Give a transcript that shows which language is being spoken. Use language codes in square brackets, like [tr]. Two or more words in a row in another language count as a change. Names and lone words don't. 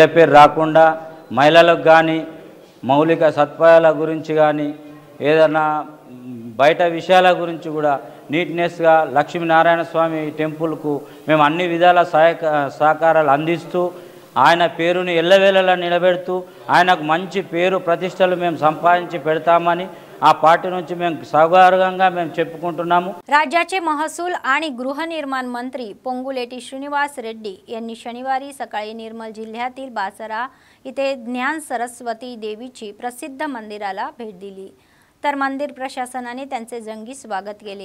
[te] పేరు రాకుండా మహిళలకు కానీ మౌలిక సదుపాయాల గురించి కానీ ఏదైనా బయట విషయాల గురించి కూడా నీట్నెస్గా లక్ష్మీనారాయణ స్వామి టెంపుల్కు మేము అన్ని విధాల సహకారాలు అందిస్తూ ఆయన పేరుని ఎల్లవేళలా నిలబెడుతూ ఆయనకు మంచి పేరు ప్రతిష్టలు మేము సంపాదించి పెడతామని ఆ पार्टी నుంచి మేము సౌగర్యంగా మేము చెప్పుకుంటున్నాము. [mr] राज्याचे महसूल आणि गृहनिर्माण मंत्री पोंगुलेटी श्रीनिवास रेड्डी यांनी शनिवारी सकाळी निर्मल जिल्ह्यातील बासरा इथे ज्ञान सरस्वती देवीची प्रसिद्ध मंदिराला भेट दिली. तर मंदिर प्रशासनाने त्यांचे जंगी स्वागत केले.